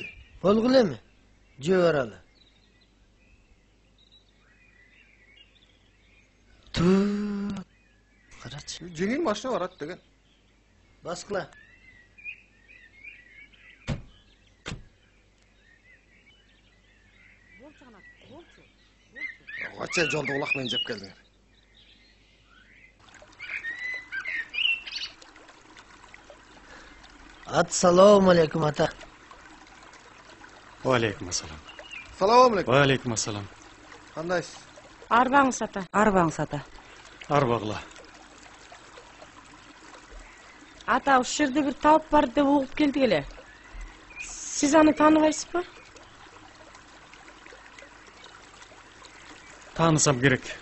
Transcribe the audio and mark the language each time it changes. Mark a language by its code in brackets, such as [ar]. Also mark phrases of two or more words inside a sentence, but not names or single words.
[ky] Болгул эми. Жөө баралы. Карачы. Жеңил машина барат деген. Баскыла. Кача жолду улак менен жеп келдиңер. [uz] Assalomu alaykum ata. Va alaykum assalom. Assalomu alaykum. Va alaykum assalom. Qandaysiz? [ky] Арбаңыз ата. Арбаңыз ата. Арбагыла. Ата, ушу жерде бир табып бар деп угуп келдик эле. Сиз аны тааныбайсызбы? Таанысам керек.